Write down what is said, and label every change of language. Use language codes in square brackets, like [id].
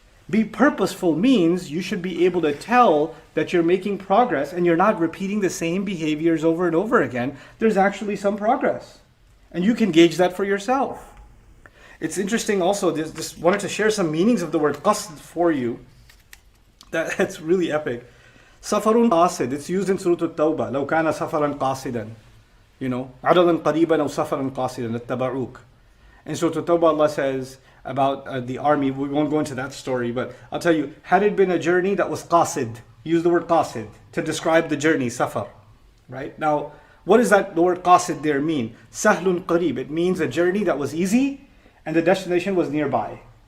[en] Be purposeful means you should be able to tell that you're making progress and you're not repeating the same behaviors over and over again. There's actually some progress. And you can gauge that for yourself. It's interesting also, just wanted to share some meanings of the word qasd for you. That's really epic. [ar] Safarun qasid, [en] it's used in Surah At-Tawbah. [ar] لو كان سفرا قاصدا. عددا قريبا أو سفرا قاصدا اتبعوك. [en] In Surah At-Tawbah, Allah says about the army, we won't go into that story, but I'll tell you, had it been a journey that was qasid, use the word qasid to describe the journey, safar. Right? Now, what does the word qasid there mean? [ar] Sahlun qarib, [en] it means a journey that was easy, and the destination was nearby.